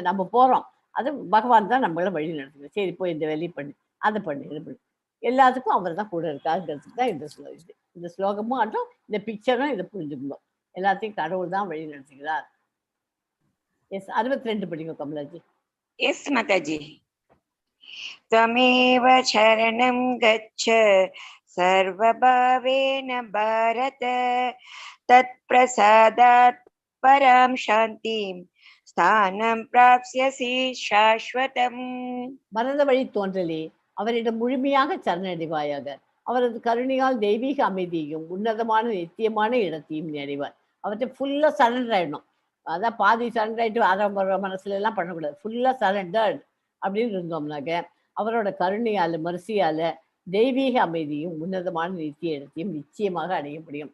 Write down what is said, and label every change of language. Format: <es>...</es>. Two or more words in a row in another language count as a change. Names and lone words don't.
<ta>நம்ம போறோம், அது பகவான் தான் நம்மள வழி நடத்துகிறார். சரி போய் இந்த வேலையை பண்ணு, அதை பண்ணு, இது பண்ணு, எல்லாத்துக்கும் அவர் தான் கூட இருக்காருங்கிறதுக்கு தான் இந்த ஸ்லோகமும் அதுவும் இந்த பிக்சரும் இதை புரிஞ்சுக்கணும். எல்லாத்தையும் கடவுள் தான் வழி நடத்துகிறார். எஸ் 62 படிங்க கமலாஜி.</ta> <en>Yes, Mataji.</en> <sa>त्वमेव शरणं गच्छ सर्वभावेन भारत तत् प्रसादात् परां शान्तिं स्थानं प्राप्स्यसि शाश्वतम्.</sa> <ta>மறந்த வழி தோன்றலே அவரிடம் முழுமையாக சரணடைவாயாக. அவரது கருணையால் தெய்வீக அமைதியையும் உன்னதமான நித்தியமான இடத்தையும் நிறைவார். அவர்கிட்ட</ta> <en>full-a surrender</en> <ta>ஆயிடணும். அதான் பாதி சரண்டர் ஆயிட்டு ஆறாம் மனசுல எல்லாம் பண்ணக்கூடாது.</ta> <en>full-a surrendered</en> <ta>அப்படின்னு இருந்தோம்னாக்க அவரோட கருணையால மரிசியால தெய்வீக அமைதியும் உன்னதமான நித்திய இடத்தையும் நிச்சயமாக அடைய முடியும்.</ta>